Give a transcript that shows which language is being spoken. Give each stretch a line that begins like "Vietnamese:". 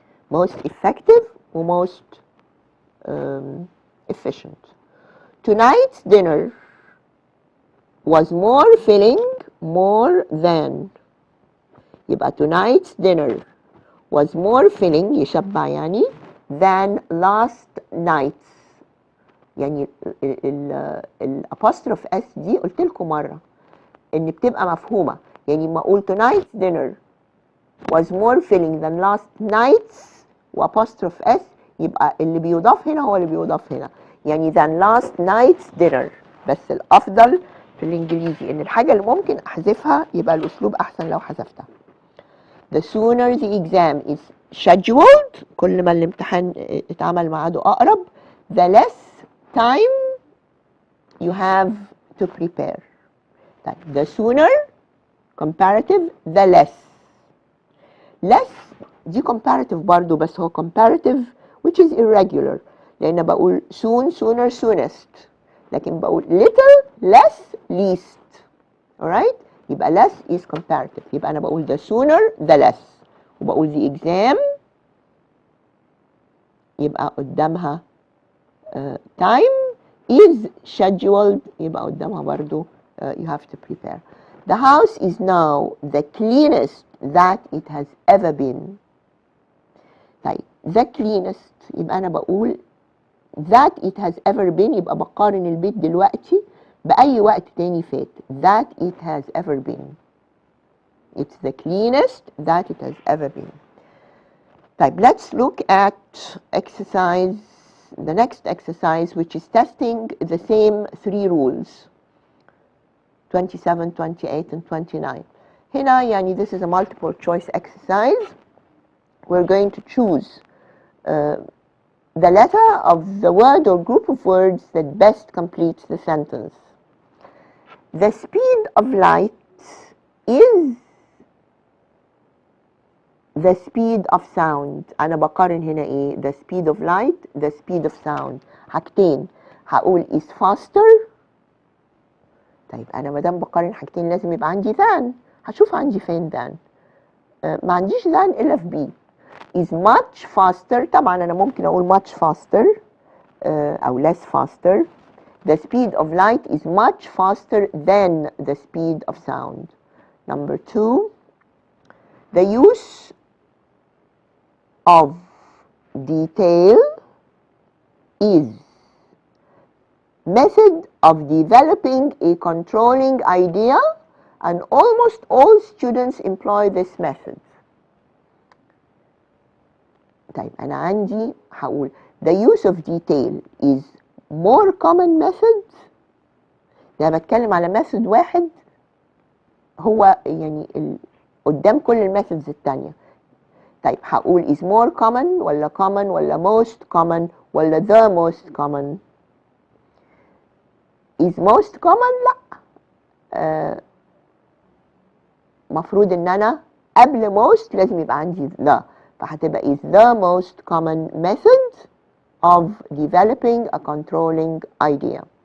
English: Most effective
Arabic: و
English: most efficient. Tonight's dinner was more filling more than.
Arabic: يبقى
English: tonight's dinner was more filling
Arabic: يشبع يعني
English: than last night's.
Arabic: يعني الapostrophe s دي قلت لكم مرة ان بتبقى مفهومة. يعني ما اقول
English: tonight's dinner was more filling than last night's
Arabic: وapostrophe s يبقى اللي بيضاف هنا هو اللي بيضاف هنا.
English: يعني than last night's dinner.
Arabic: بس الافضل في الانجليزي ان الحاجة اللي ممكن احذفها يبقى الاسلوب احسن لو حذفتها.
English: The sooner the exam is scheduled
Arabic: كل ما الامتحان اتعمل ميعاده اقرب
English: the less time you have to prepare. طيب the sooner comparative the less. less
Arabic: دي
English: comparative
Arabic: برضو بس هو
English: comparative which is irregular
Arabic: لأن بقول
English: soon sooner soonest
Arabic: لكن بقول
English: little less least. alright يبقى less is comparative.
Arabic: يبقى أنا بقول
English: the sooner the less
Arabic: وبقول
English: the exam
Arabic: يبقى قدامها
English: time is scheduled
Arabic: يبقى قدامها برضو
English: you have to prepare. The house is now the cleanest that it has ever been.
Arabic: طيب
English: the cleanest
Arabic: يبقى أنا بقول
English: that it has ever been
Arabic: يبقى بقارن البيت دلوقتي بأي وقت تاني فات.
English: that it has ever been. It's the cleanest that it has ever been.
Arabic: طيب
English: let's look at exercise, the next exercise which is testing the same three rules 27, 28 and 29.
Arabic: هنا يعني
English: this is a multiple choice exercise. We're going to choose the letter of the word or group of words that best completes the sentence. The speed of light is the speed of sound.
Arabic: أنا بقارن هنا إيه؟
English: The speed of light, the speed of sound.
Arabic: حاجتين هقول
English: is faster.
Arabic: طيب أنا مادام بقارن حاجتين لازم يبقى عندي than. هشوف عندي فين than. ما عنديش
English: than
Arabic: إلا في
English: B. is much faster.
Arabic: طبعا أنا ممكن أقول
English: much faster
Arabic: أو
English: less faster. The speed of light is much faster than the speed of sound. Number 2, the use of detail is method of developing a controlling idea and almost all students employ this method.
Arabic: طيب أنا عندي هقول
English: the use of detail is more common method.
Arabic: يعني بتكلم على method واحد هو يعني قدام كل الميثودز التانية. طيب هقول
English: is more common ولا common ولا most common ولا the most common. is most common لا مفروض ان انا قبل most لازم يبقى عندي the فهتبقى is the most common method of developing a controlling idea.